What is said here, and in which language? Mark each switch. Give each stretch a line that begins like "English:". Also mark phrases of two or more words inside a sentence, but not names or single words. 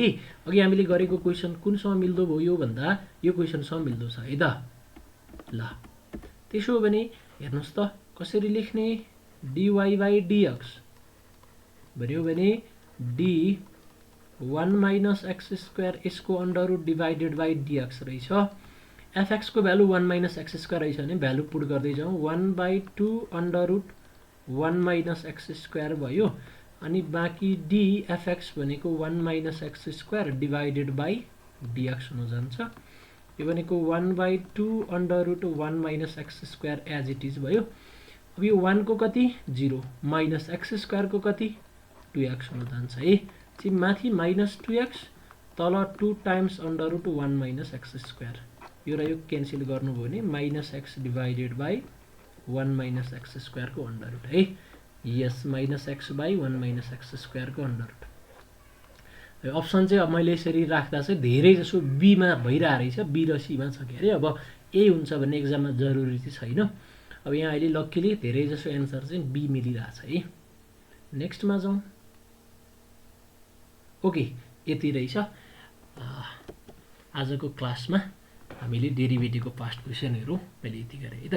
Nepali: अघि हामीले गरेको क्वेसन कुनसँग मिल्दो भयो भन्दा यो क्वेसनसँग मिल्दो छ है त। ल त्यसो भने हेर्नुहोस् त कसरी लेख्ने, dy/dx भन्यो भने d 1
English: minus x square
Nepali: यसको
English: under root divided by
Nepali: dx रहेछ। fx को भ्यालु 1
English: minus x square
Nepali: रहेछ भने भ्यालु पुट गर्दै जाउँ, 1/2
English: under root 1 minus x square
Nepali: भयो। अनि बाँकी dfx भनेको 1
English: minus x square divided by
Nepali: dx हुन जान्छ। यो भनेको 1/2
English: under root 1 minus x square as it is
Nepali: भयो। अब यो 1 को कति 0
English: minus x square
Nepali: को कति 2x हुन जान्छ है। चाहिँ माथि माइनस 2x तल 2
English: times under root 1 minus x square,
Nepali: यो र यो क्यान्सल गर्नुभयो भने
English: minus x divided by 1 minus x square
Nepali: को
English: under root
Nepali: है। यस
English: minus x by 1 minus x square
Nepali: को
English: under root.
Nepali: अप्सन चाहिँ अब मैले यसरी राख्दा चाहिँ धेरै जसो बी मा भइरहेको रहेछ, बी र सी मा छ के अरे। अब ए हुन्छ भन्ने एक्जाममा जरुरी चाहिँ छैन। अब यहाँ अहिले लक्कीली धेरै जसो एन्सर चाहिँ बी मिलिरहेछ है। नेक्स्टमा जाउँ। ओके यति रहेछ आजको क्लासमा हामीले डेरिभेटिभको पास्ट क्वेसनहरु मैले यति गरे है त।